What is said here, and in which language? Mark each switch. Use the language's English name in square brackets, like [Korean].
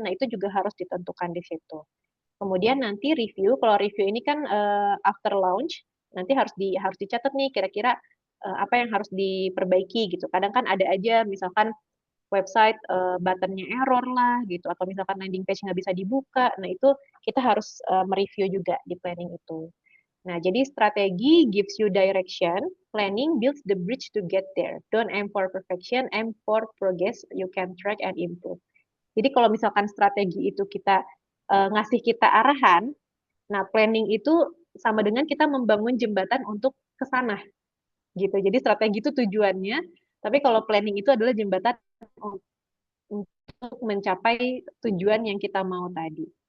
[Indonesian] Nah, itu juga harus ditentukan di situ. Kemudian nanti review, kalau review ini kan after launch, nanti harus dicatat nih kira-kira apa yang harus diperbaiki gitu. Kadang kan ada aja misalkan website buttonnya error lah gitu atau misalkan landing page nggak bisa dibuka. Nah, itu kita harus mereview juga di planning itu. Nah, jadi strategi [English] gives you direction, planning builds the bridge to get there. Don't aim for perfection, aim for progress you can track and improve. [Indonesian] Jadi kalau misalkan strategi itu kita ngasih kita arahan, nah planning itu sama dengan kita membangun jembatan untuk ke sana gitu. Jadi strategi itu tujuannya, tapi kalau planning itu adalah jembatan untuk mencapai tujuan yang kita mau tadi.